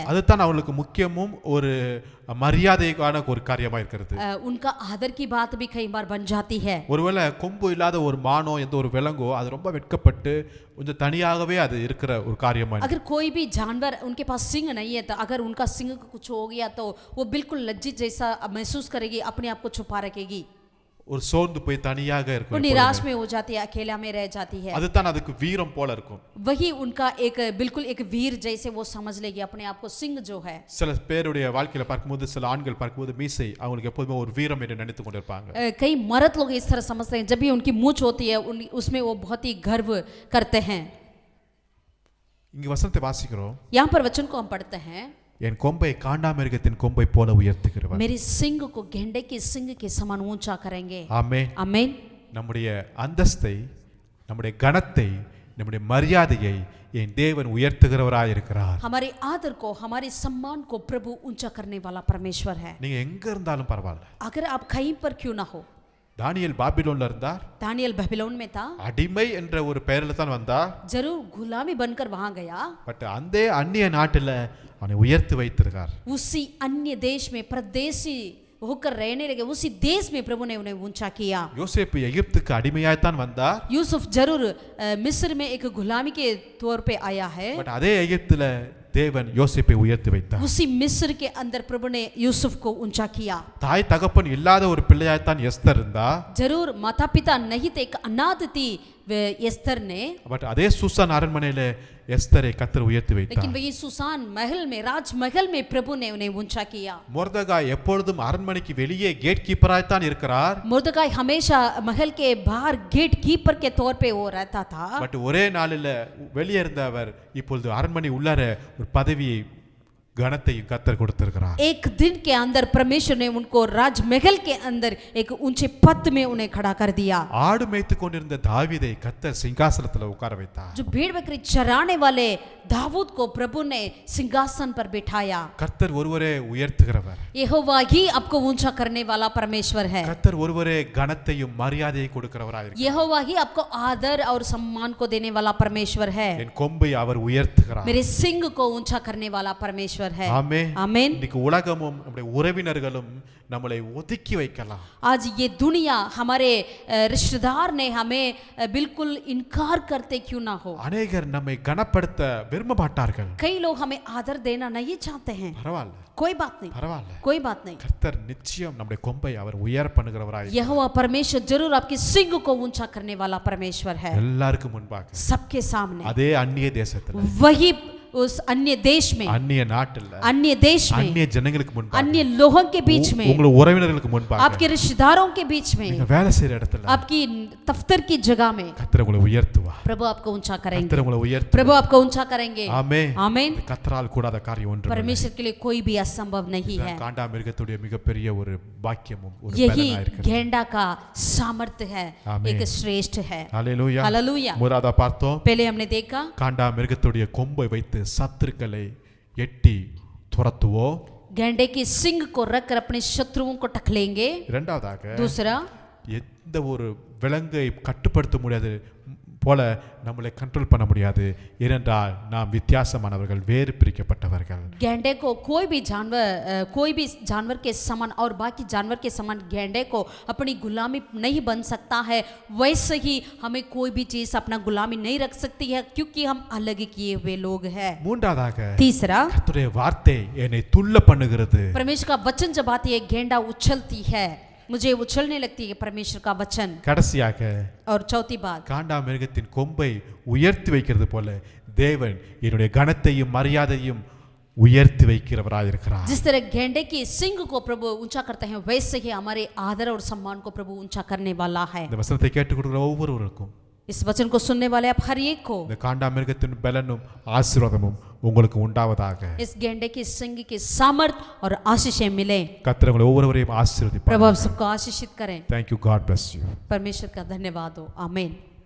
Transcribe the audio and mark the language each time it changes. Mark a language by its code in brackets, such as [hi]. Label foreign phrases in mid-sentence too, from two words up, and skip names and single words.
[ta] அதுதான் அவங்களுக்கு முக்கியமும் ஒரு மரியாதைக்கான ஒரு காரியமா இருக்கிறது। [hi] उनका आदर की बात भी कई बार बन जाती है। [ta] ஒருவேளை கொம்பு இல்லாத ஒரு மானோ எந்த ஒரு விலங்கோ அது ரொம்ப வெட்கப்பட்டு கொஞ்சம் தனியாகவே அது இருக்கிற ஒரு காரியமா இருக்கு। [hi] अगर कोई भी जानवर उनके पास सिंग नहीं है तो अगर उनका सिंग को कुछ हो गया तो वो बिल्कुल लज्जित जैसा महसूस करेगी, अपने आप को छुपा रखेगी। [ta] ஒரு சோர்ந்து போய் தனியாக [hi] वो [ta] இருக்கும் [hi] निराश में हो जाती है, अकेला में रह जाती है। [ta] அதுதான் அதுக்கு வீரம் போல இருக்கும் [hi] वही उनका एक बिल्कुल एक वीर जैसे वो समझ लेगी अपने आप को, सिंह जो है। [ta] சில பேருடைய வாழ்க்கையில பார்க்கும்போது சில ஆண்கள் பார்க்கும்போது மீசை அவங்களுக்கு எப்போதுமே ஒரு வீரம் என்று நினைத்து கொண்டிருப்பாங்க [hi] कई मर्द लोग इस तरह समझते हैं, जब भी उनकी मूंछ होती है उसमें वो बहुत ही गर्व करते हैं। [ta] இங்க வசனத்தை வாசிக்கிறோம், [hi] यहाँ पर वचन को हम पढ़ते हैं, [ta] என் கொம்பை காண்டாமிருகத்தின் கொம்பை போல உயர்த்துகிறவர்। [hi] मेरी सिंग को गेंडे के सिंग के समान ऊंचा करेंगे। [ta] ஆமென் [hi] आमीन। [ta] நம்முடைய அந்தஸ்தை, நம்முடைய கனத்தை, நம்முடைய மரியாதையை என் தேவன் உயர்த்துகிறவராய் இருக்கிறார்। [hi] हमारे आदर को, हमारे सम्मान को प्रभु ऊंचा करने वाला परमेश्वर है। [ta] நீங்க எங்க இருந்தாலும் பரவாயில்ல। [hi] अगर आप कहीं पर क्यों ना हो। [ta] தானியேல் பாபிலோன்ல இருந்தார், [hi] दानियल बेबीलोन में था, [ta] அடிமை என்ற ஒரு பெயரில் தான் வந்தார், [hi] जरूर गुलामी बनकर वहां गया, [ta] பட் அந்த அந்நிய நாட்டில் அவனை உயர்த்தி வைத்திருக்கார்। [hi] उसी अन्य देश में परदेशी होकर रहने लगे, उसी देश में प्रभु ने उन्हें ऊंचा किया। [ta] யோசேப்பு எகிப்துக்கு அடிமையாய்த்தான் வந்தார், [hi] यूसुफ जरूर मिस्र में एक गुलामी के तौर पे आया है, [ta] பட் அதே எகிப்துல தேவன் யோசேப்பை உயர்த்தி வைத்தார்। [hi] उसी मिस्र के अंदर प्रभु ने यूसुफ को ऊंचा किया। [ta] தாய் தகப்பன் இல்லாத ஒரு பிள்ளையாய்த்தான் எஸ்தர் இருந்தா, [hi] जरूर माता पिता नहीं थे, एक अनाथ थी एस्तर ने, [ta] பட் அதே சூசான் அரண்மனையில எஸ்தரை கர்த்தர் உயர்த்தி [hi] लेकिन [ta] வைத்தார்। [hi] वही सुसान महल में, राजमहल में प्रभु ने उन्हें ऊंचा किया। [ta] மொர்தெகாய் எப்பொழுதும் அரண்மனைக்கு வெளியே [en] gate keeperராய்த்தான் [ta] இருக்கிறார், [hi] मुर्दकाई हमेशा महल के बाहर [en] gate keeper [hi] के तौर पे वो रहता था, [ta] பட் ஒரே நாளில் வெளியே இருந்த அவர் இப்பொழுது அரண்மனை உள்ளார ஒரு பதவியை கனத்தை கர்த்தர் கொடுத்திருக்கிறார்। [hi] एक दिन के अंदर परमेश्वर ने उनको राजमहल के अंदर एक ऊंचे पद में उन्हें खड़ा कर दिया। [ta] ஆடு மேய்த்து கொண்டிருந்த தாவீதை கர்த்தர் சிங்காசனத்தில் உட்கார வைத்தார்। [hi] जो भेड़ बकरी चराने वाले दाऊद को प्रभु ने सिंहासन पर बिठाया। [ta] கர்த்தர் ஒருவரே உயர்த்துகிறவர், [hi] यहोवा ही आपको ऊंचा करने वाला परमेश्वर है। [ta] கர்த்தர் ஒருவரே கனத்தையும் மரியாதையை கொடுக்கிறவராய் இருக்கிறார்। [hi] यहोवा ही आपको आदर और सम्मान को देने वाला परमेश्वर है। [ta] என் கொம்பை அவர் உயர்த்துகிறார்। [hi] मेरे सिंग को ऊंचा करने वाला परमेश्वर है। [ta] ஆமென்। [hi] आमीन। [ta] இன்னைக்கு உலகமும் நம்முடைய உறவினர்களும் நம்மளை ஒதுக்கி வைக்கலாம்। [hi] आज ये दुनिया, हमारे रिश्तेदार ने हमें बिल्कुल इनकार करते क्यों ना हो। [ta] அநேகர் நம்மை கனப்படுத்த விரும்ப மாட்டார்கள்। [hi] कई लोग हमें आदर देना नहीं चाहते हैं, [ta] பரவாயில்ல, [hi] कोई बात नहीं, [ta] பரவாயில்ல, [hi] कोई बात नहीं। [ta] கர்த்தர் நிச்சயம் நம்முடைய கொம்பை அவர் உயர் பண்ணுகிறவராய் [hi] यहोवा परमेश्वर जरूर आपके सिंग को ऊंचा करने वाला परमेश्वर है। [ta] எல்லாருக்கும் முன்பாக [hi] सबके सामने, [ta] அதே அந்நிய தேசத்துல, [hi] वही उस अन्य देश में, [ta] அந்நிய நாட்டில், [hi] अन्य देश में, [ta] அந்நிய ஜனங்களுக்கு முன்பாக, [hi] अन्य लोगों के बीच में, [ta] உங்கள் உறவினர்களுக்கு முன்பாக, [hi] आपके रिश्तेदारों के बीच में, [ta] நீங்க வேலை செய்யற இடத்துல [hi] आपकी दफ्तर की जगह में [ta] கர்த்தர் உங்களை உயர்த்துவார்। [hi] प्रभु आपको ऊंचा करेंगे, [ta] கர்த்தர் உங்களை உயர்த்து, [hi] प्रभु आपको ऊंचा करेंगे। [ta] ஆமென்। [hi] आमीन। [ta] கர்த்தரால் கூடாத காரியம் ஒன்றும் இல்லை। [hi] परमेश्वर के लिए कोई भी असंभव नहीं है। [ta] காண்டாமிருகத்துடைய மிகப்பெரிய ஒரு பாக்கியமும் ஒரு [hi] यही [ta] பலனா இருக்கிறது। [hi] गेंडा का सामर्थ्य है, आमीन। एक श्रेष्ठ है। [ta] ஹalleluya। [hi] हालेलुया। [ta] முராதா பார்த்தோம், [hi] पहले हमने देखा [ta] காண்டாமிருகத்துடைய கொம்பை வைத்து சத்துருக்களை எட்டி துரத்துவோம்। [hi] गेंडे की सिंग को रखकर अपने शत्रुओं को टकलेंगे। [ta] இரண்டாவதாக [hi] दूसरा, [ta] எந்த ஒரு விலங்கை கட்டுப்படுத்த முடியாது போல நம்மளை கண்ட்ரோல் பண்ண முடியாது, ஏனென்றால் நாம் வித்தியாசமானவர்கள், வேறு பிரிக்கப்பட்டவர்கள்। [hi] गेंडे को कोई भी जानवर के समान और बाकी जानवर के समान गेंडे को अपनी गुलामी नहीं बन सकता है, वैसे ही हमें कोई भी चीज अपना गुलामी नहीं रख सकती है, क्योंकि हम अलग किए हुए लोग हैं। [ta] மூன்றாவதாக [hi] तीसरा, [ta] கர்த்தருடைய வார்த்தை என்னை துள்ள பண்ணுகிறது। [hi] परमेश्वर का वचन जब आती है, गेंडा उछलती है, मुझे उछलने लगती है परमेश्वर का वचन। [ta] கடைசியாக [hi] और चौथी बात, [ta] காண்டாமிருகத்தின் கொம்பை உயர்த்தி வைக்கிறது போல தேவன் என்னுடைய கனத்தையும் மரியாதையும் உயர்த்தி வைக்கிறவராய் இருக்கிறார்। [hi] जिस तरह गेंडे की सिंग को प्रभु ऊंचा करते हैं, वैसे ही हमारे आदर और सम्मान को प्रभु ऊंचा करने वाला है। [ta] இந்த வசனத்தை கேட்டுக்கொடுக்கிற ஒவ்வொருவருக்கும் [hi] इस वचन को सुनने वाले आप हर एक को [ta] இந்த காண்டாமிருகத்தின் பலனும் ஆசீர்வாதமும் உங்களுக்கு உண்டாவதாக। [hi] इस गेंडे की सिंग की सामर्थ और आशीषें मिले। [ta] கர்த்தர் உங்களை ஒவ்வொருவரையும் ஆசீர்வதிப்பார்। [hi] प्रभु आप सबको आशीषित करें। [en] Thank you, God bless you। [hi] परमेश्वर का धन्यवाद हो। आमीन।